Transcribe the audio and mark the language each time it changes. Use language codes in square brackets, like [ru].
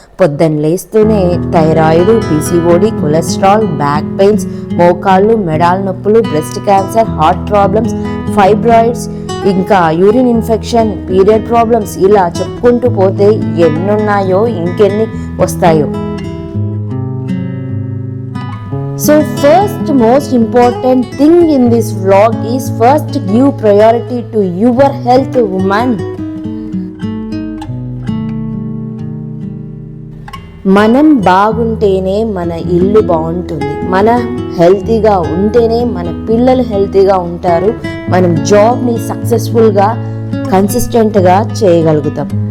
[te] పొద్దున్న లేస్తూనే thyroid, PCOD, cholesterol, back pains, మోకాళ్ళు, మెడాల నొప్పులు, breast cancer, heart problems, fibroids, ఇంకా యూరిన్ ఇన్ఫెక్షన్, పీరియడ్ ప్రాబ్లమ్స్, ఇలా చెప్పుకుంటూ పోతే ఎన్నున్నాయో ఇంకెన్ని వస్తాయో. [en] So first most important thing in this vlog is first give priority to your health, woman. [te] మనం బాగుంటేనే మన ఇల్లు బాగుంటుంది, మన హెల్తీగా ఉంటేనే మన పిల్లలు హెల్తీగా ఉంటారు, మనం జాబ్ని సక్సెస్ఫుల్గా కన్సిస్టెంట్గా చేయగలుగుతాం.